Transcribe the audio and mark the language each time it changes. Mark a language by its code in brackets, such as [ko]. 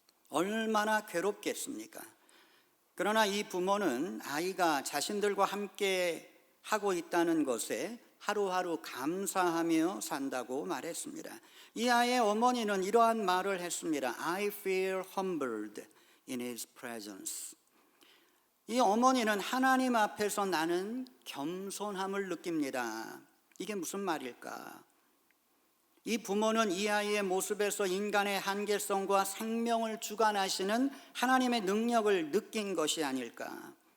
[ko] 얼마나 괴롭겠습니까? 그러나 이 부모는 아이가 자신들과 함께 하고 있다는 것에 하루하루 감사하며 산다고 말했습니다. 이 아이의 어머니는 이러한 말을 했습니다. [en] I feel humbled in his presence. [ko] 이 어머니는 하나님 앞에서 나는 겸손함을 느낍니다. 이게 무슨 말일까? 이 부모는 이 아이의 모습에서 인간의 한계성과 생명을 주관하시는 하나님의 능력을 느낀 것이 아닐까?